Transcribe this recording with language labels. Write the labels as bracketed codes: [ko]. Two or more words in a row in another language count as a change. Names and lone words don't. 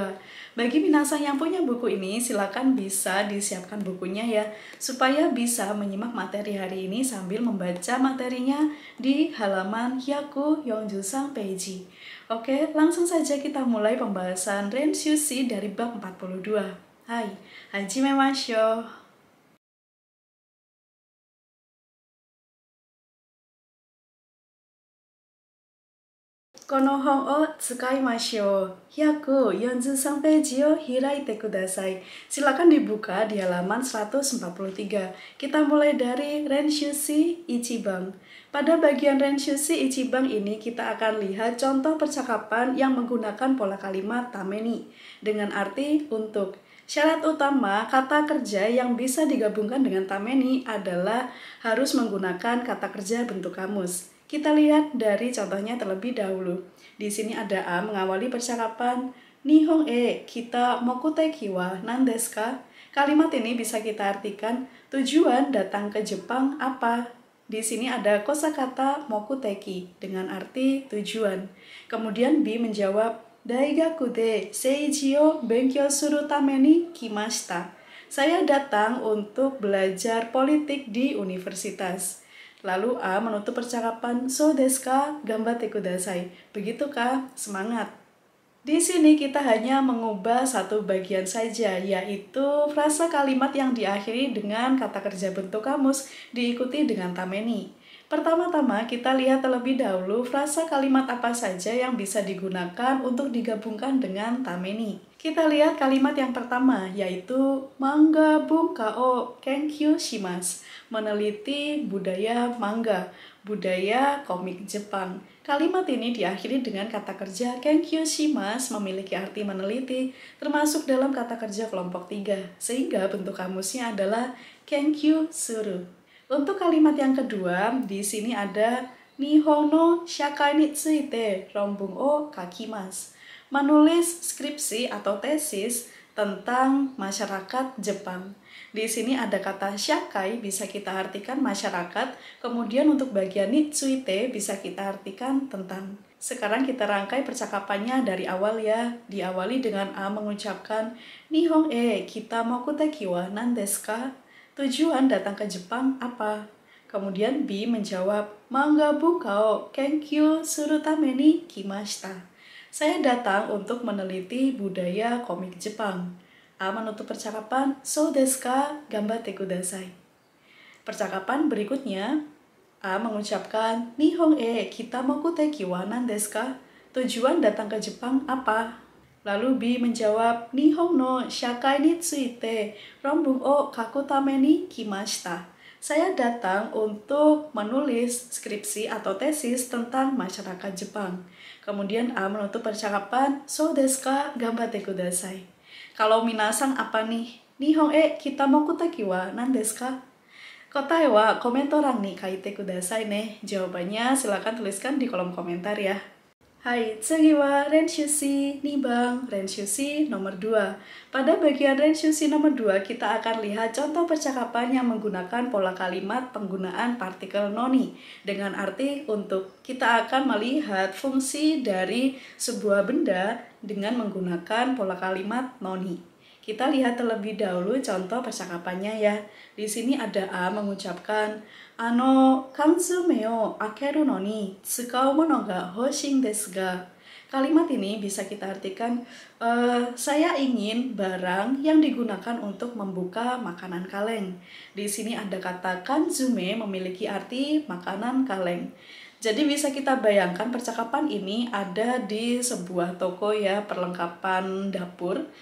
[id] Bagi minasan yang punya buku ini, silakan bisa disiapkan bukunya ya, supaya bisa menyimak materi hari ini sambil membaca materinya di halaman [ja] 百四十三ページ. [id] Oke, langsung saja kita mulai pembahasan Renshushi dari bab 42. [ja] はい、始めましょう. この本を使いましょう. 143ページを開いてください. [id] Silakan dibuka di halaman 143. Kita mulai dari [ja] 練習C一番. [id] Pada bagian [ja] 練習C一番 [id] ini kita akan lihat contoh percakapan yang menggunakan pola kalimat tameni dengan arti untuk. Syarat utama kata kerja yang bisa digabungkan dengan tameni adalah harus menggunakan kata kerja bentuk kamus. Kita lihat dari contohnya terlebih dahulu. Di sini ada A mengawali percakapan. [ja] 日本に来た目的は何ですか? [id] Kalimat ini bisa kita artikan tujuan datang ke Jepang apa? Di sini ada kosakata mokuteki dengan arti tujuan. Kemudian B menjawab, [ja] 大学で政治を勉強するために来ました. [id] Saya datang untuk belajar politik di universitas. Lalu A menutup percakapan, [ja] そうですか、頑張ってください. [id] Begitukah? Semangat. Di sini kita hanya mengubah satu bagian saja, yaitu frasa kalimat yang diakhiri dengan kata kerja bentuk kamus diikuti dengan tameni. Pertama-tama kita lihat terlebih dahulu frasa kalimat apa saja yang bisa digunakan untuk digabungkan dengan tameni. Kita lihat kalimat yang pertama, yaitu [ja] 漫画文化を研究します, [id] meneliti budaya manga, budaya komik Jepang. Kalimat ini diakhiri dengan kata kerja [ja] 研究します [id] memiliki arti meneliti, termasuk dalam kata kerja kelompok 3, sehingga bentuk kamusnya adalah [ja] 研究する. [id] Untuk kalimat yang kedua, di sini ada [ja] 日本の社会について論文を書きます. [id] Menulis skripsi atau tesis tentang masyarakat Jepang. Di sini ada kata shakai bisa kita artikan masyarakat, kemudian untuk bagian nitsuite bisa kita artikan tentang. Sekarang kita rangkai percakapannya dari awal ya. Diawali dengan A mengucapkan [ja] 日本に来た目的は何ですか? [id] Tujuan datang ke Jepang apa? Kemudian B menjawab, [ja] 漫画文化を研究するために来ました. [id] Saya datang untuk meneliti budaya komik Jepang. A menutup percakapan, [ja] そうですか、頑張ってください. [id] Percakapan berikutnya, A mengucapkan, [ja] 日本に来た目的は何ですか? [id] Tujuan datang ke Jepang apa? Lalu B menjawab, [ja] 日本の社会について論文を書くために来ました. [id] Saya datang untuk menulis skripsi atau tesis tentang masyarakat Jepang. Kemudian A menutup percakapan, [ja] そうですか、頑張ってください. [id] Kalau minasan apa nih? [ja] 日本に来た目的は何ですか? 答えはコメント欄に書いてくださいね. [id] Jawabannya silakan tuliskan di kolom komentar ya. [ja] Hai, 次は練習C二番, Renshushi nomor 2. [id] Pada bagian Renshushi nomor 2, kita akan lihat contoh percakapan yang menggunakan pola kalimat penggunaan partikel noni dengan arti untuk. Kita akan melihat fungsi dari sebuah benda dengan menggunakan pola kalimat noni. Kita lihat terlebih dahulu contoh percakapannya ya. Di sini ada A mengucapkan, [ja] 缶詰を開けるのに使う物が欲しいですが. [id] Kalimat ini bisa kita artikan, saya ingin barang yang digunakan untuk membuka makanan kaleng. Di sini ada kata kanzume memiliki arti makanan kaleng. Jadi bisa kita bayangkan percakapan ini ada di sebuah toko ya, perlengkapan dapur.